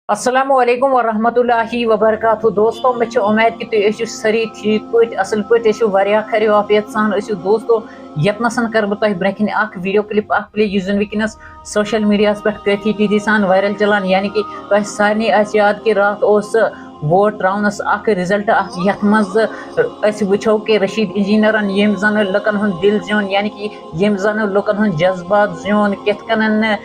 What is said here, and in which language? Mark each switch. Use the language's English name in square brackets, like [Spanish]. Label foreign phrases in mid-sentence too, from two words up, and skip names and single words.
[Arabic] السلام علیکم ورحمۃ اللہ وبرکاتہ [Kashmiri] دوستو مے امید کہ تھی ٲسِو سٲری ٹھیک پٲٹھۍ اصل پٲٹھۍ ٲسِو واریاہ خیر عافیت سان ٲسِو دوستو یتنسن کر بہٕ تۄہہِ برٛونٛہہ کِنۍ اکھ [English] video clip [Kashmiri] اکھ پلے یُس زن وٕنکیٚنس [English] social media [Kashmiri] پٮ۪ٹھ کٲفی تیزی سان وائرل چلان یعنی کہ تۄہہِ سارنٕے آسہِ یاد کہ راتھ اوس ووٹ تراونس اکھ رِزلٹ اکھ یتھ منٛز أسۍ وٕچھو کہ رشیٖد انجینئرن ییٚمۍ زن لُکن ہُنٛد دل زیوٗن یعنی کہ ییٚمۍ زن لُکن ہُنٛد جذبات زیوٗن کِتھ کٔنن